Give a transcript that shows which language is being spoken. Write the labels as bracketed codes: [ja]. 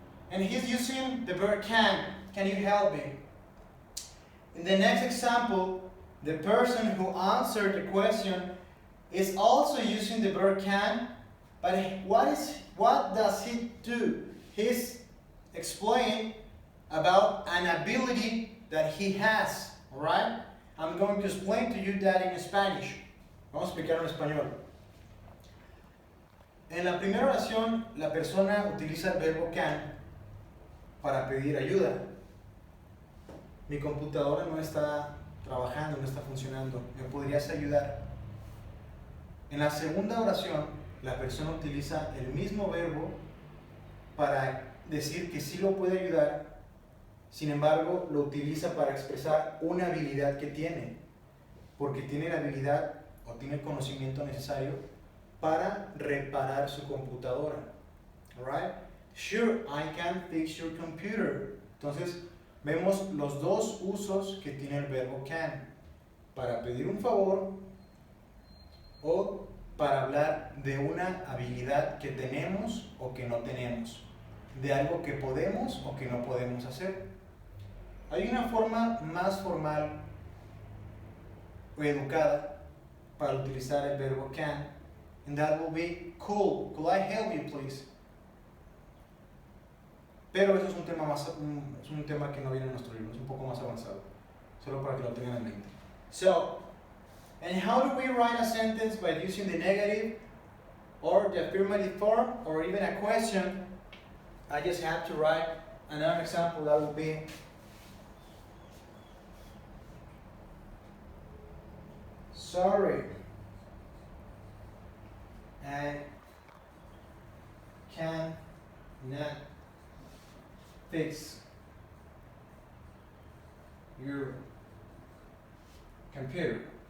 [en] And he's using the verb can. Can you help me? In the next example, the person who answered the question is also using the verb can, but what does he do? He's explaining about an ability that he has. Alright? I'm going to explain to you that in Spanish. [es] Vamos a explicarlo en español. En la primera oración, la persona utiliza el verbo can para pedir ayuda. Mi computadora no está trabajando, no está funcionando. ¿Me podrías ayudar? En la segunda oración, la persona utiliza el mismo verbo para decir que sí lo puede ayudar. Sin embargo, lo utiliza para expresar una habilidad que tiene, porque tiene la habilidad o tiene el conocimiento necesario para reparar su computadora. [en] Alright? Sure, I can fix your computer. [es] Entonces, vemos los dos usos que tiene el verbo can: para pedir un favor o para hablar de una habilidad que tenemos o que no tenemos, de algo que podemos o que no podemos hacer. Hay una forma más formal o educada para utilizar el verbo can, [en] and that will be cool. Could I help you, please? [es] Pero eso es un tema que no viene en nuestro libro, es un poco más avanzado, solo para que lo tengan en mente. [en] So, and how do we write a sentence by using the negative or the affirmative form or even a question? I just have to write another example that will be sorry, I cannot fix your computer.